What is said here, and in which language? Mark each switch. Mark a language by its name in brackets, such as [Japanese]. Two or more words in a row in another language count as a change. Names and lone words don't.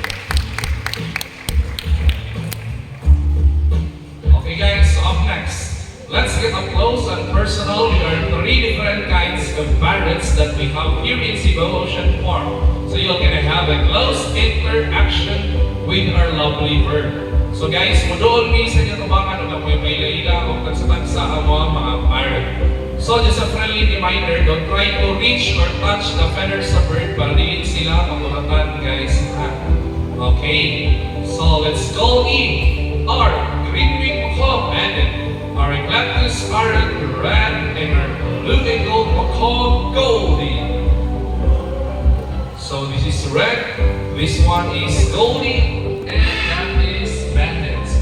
[English] Okay guys, so up next, let's get up close and personal with our three different kinds of parrots that we have here in Cebu Ocean Park. So you're gonna have a close interaction with our lovely bird. So guys, [Cebuano] mudoon mi sa inyo tubangan o may ila-ila o tagsa-tagsa ang mga parrot. [English] So just a friendly reminder, don't try to reach or touch the feathers sa bird [Cebuano] para dili sila pagulatan [English] guys. Okay, so let's go in our green-winged macaw bandit, our eclectus parrot red, and our blue and gold macaw goldie. So this is red, this one is goldie, and that is bandit.